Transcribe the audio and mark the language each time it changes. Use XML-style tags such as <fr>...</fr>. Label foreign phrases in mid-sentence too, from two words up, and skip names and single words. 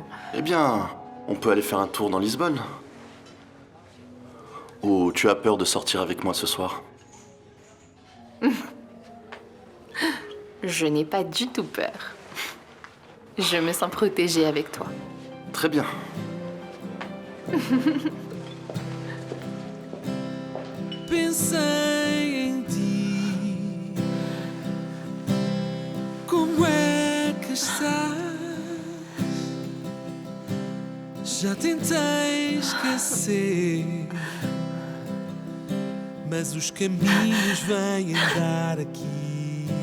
<fr>Eh bien, on peut aller faire un tour dans Lisbonne. Ou tu as peur de sortir avec moi ce soir? Je n'ai pas du tout peur. Je me sens protégée avec toi. Très bien.</fr> <pt>Pensei em ti, como é que estás? Já tentei esquecer, mas os caminhos vêm dar aqui.</pt>